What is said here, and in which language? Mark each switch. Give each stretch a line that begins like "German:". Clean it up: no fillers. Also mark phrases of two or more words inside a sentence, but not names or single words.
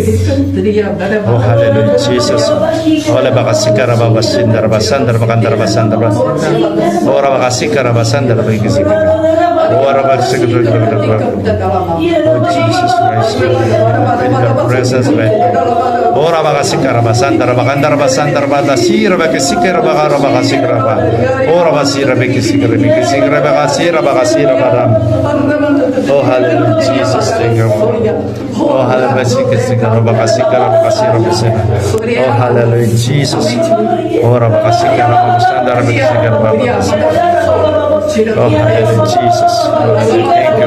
English: Oh hallelujah Jesus. Ora bakasika rababasin darbasan darbakandarbasan darbasi. Ora bakasika rabasan darbasika. Ora bakasika rabasan. Oh Jesus Christ. In your presence, right? Ora bakasika rabasan darbakandarbasan darbasi rabakasika rabakasika rabak. Ora basira bakasika rabakasika rabakasika rabak. Oh hallelujah Jesus. Thank you. Oh, hallelujah, oh, hallelujah, Jesus. Oh, oh, hallelujah, Jesus. Oh, thank you.